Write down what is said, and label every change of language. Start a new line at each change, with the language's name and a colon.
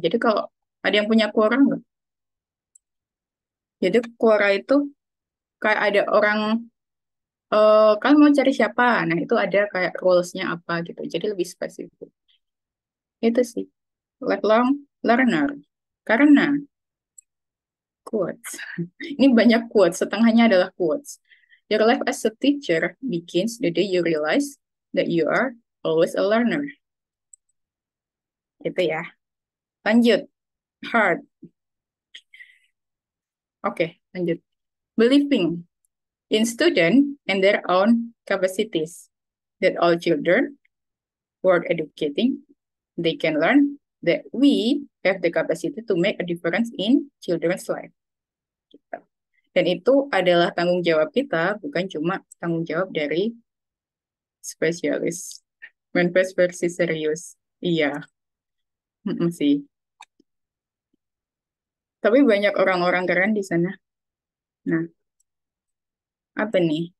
Indonesian: Jadi kalau ada yang punya Quora nggak? Jadi Quora itu kayak ada orang kan mau cari siapa? Nah, itu ada kayak rules-nya apa gitu. Jadi lebih spesifik. Itu sih, lifelong learner. Karena quotes. Ini banyak quotes, setengahnya adalah quotes.
English: Your life as a teacher begins the day you realize that you are always a learner.
Indonesian: Itu ya. Lanjut. Hard. Oke, lanjut.
English: Believing in student and their own capacities. That all children worth educating, they can learn that we have the capacity to make a difference in children's life.
Indonesian: Gitu. Dan itu adalah tanggung jawab kita, bukan cuma tanggung jawab dari spesialis. Manifest versi serius. Iya, sih. Tapi banyak orang-orang keren di sana. Nah, apa nih?